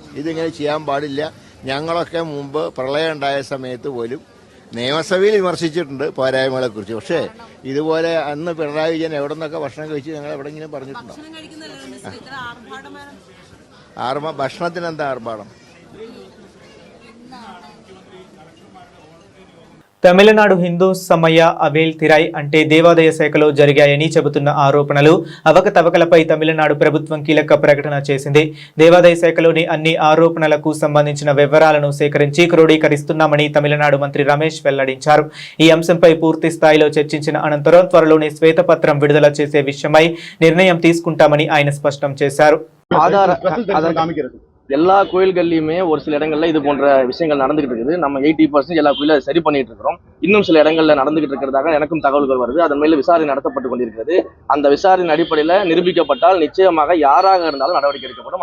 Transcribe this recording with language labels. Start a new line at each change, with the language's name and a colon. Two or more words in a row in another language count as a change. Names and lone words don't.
Malayalam: ഇതിങ്ങനെ ചെയ്യാൻ പാടില്ല. ഞങ്ങളൊക്കെ മുമ്പ് പ്രളയം ഉണ്ടായ സമയത്ത് പോലും നിയമസഭയിൽ വിമർശിച്ചിട്ടുണ്ട് പോരായ്മകളെക്കുറിച്ച്. പക്ഷേ ഇതുപോലെ അന്ന് പിണറായി വിജയൻ എവിടെ നിന്നൊക്കെ ഭക്ഷണം കഴിച്ച് ഞങ്ങൾ എവിടെയെങ്കിലും പറഞ്ഞിട്ടുണ്ടോ? ഭക്ഷണത്തിന് എന്താ ആർഭാടം?
Telugu: తమిళనాడు హిందూ సమయ అవేల్ తిరాయ్ అంటే దేవాదాయ శాఖలో జరిగాయని చెబుతున్న ఆరోపణలు అవకతవకలపై తమిళనాడు ప్రభుత్వం కీలక ప్రకటన చేసింది. దేవాదాయ శాఖలోని అన్ని ఆరోపణలకు సంబంధించిన వివరాలను సేకరించి క్రోడీకరిస్తున్నామని తమిళనాడు మంత్రి రమేష్ వెల్లడించారు. ఈ అంశంపై పూర్తి స్థాయిలో చర్చించిన అనంతరం త్వరలోనే శ్వేతపత్రం విడుదల చేసే విషయమై నిర్ణయం తీసుకుంటామని ఆయన స్పష్టం చేశారు.
Tamil: எல்லா கோயில்கள்லையுமே ஒரு சில இடங்கள்ல இது போன்ற விஷயங்கள் நடந்துகிட்டு இருக்குது. நம்ம 80% எல்லா கோயிலும் சரி பண்ணிட்டு இருக்கிறோம். இன்னும் சில இடங்கள்ல நடந்துகிட்டு இருக்கிறதாக எனக்கும் தகவல்கள் வருது. அதன் மேல விசாரணை நடத்தப்பட்டு கொண்டிருக்கிறது. அந்த விசாரணை அடிப்படையில நிரூபிக்கப்பட்டால் நிச்சயமாக யாராக இருந்தாலும் நடவடிக்கை எடுக்கப்படும்.